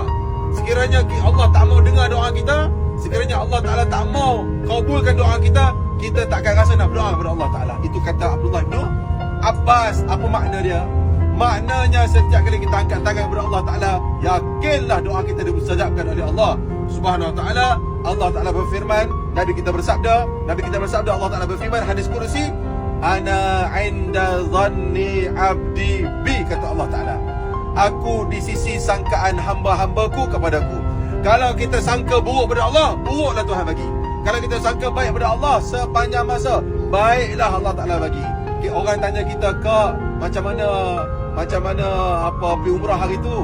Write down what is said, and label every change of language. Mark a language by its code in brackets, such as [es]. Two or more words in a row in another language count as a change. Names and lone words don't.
[ms] Sekiranya Allah tak mau dengar doa kita, sekiranya Allah Ta'ala tak mau kabulkan doa kita, kita takkan rasa nak berdoa kepada Allah Ta'ala. Itu kata Abdullah bin Abbas. Apa makna dia? Maknanya setiap kali kita angkat tangan kepada Allah Ta'ala, yakinlah doa kita dimustajabkan oleh [ar] الله سبحانه وتعالى. [ms] Allah Ta'ala berfirman, Nabi kita bersabda, Allah Ta'ala berfirman, hadis kursi, [ar] أنا عند ظن عبدي بي, [ms] kata Allah Ta'ala, aku di sisi sangkaan hamba-hambaku kepadaku. Kalau kita sangka buruk pada Allah, buruklah Tuhan bagi. Kalau kita sangka baik pada Allah, sepanjang masa, baiklah Allah Ta'ala bagi. Orang tanya kita, Kak, macam mana apa pergi umrah hari tu?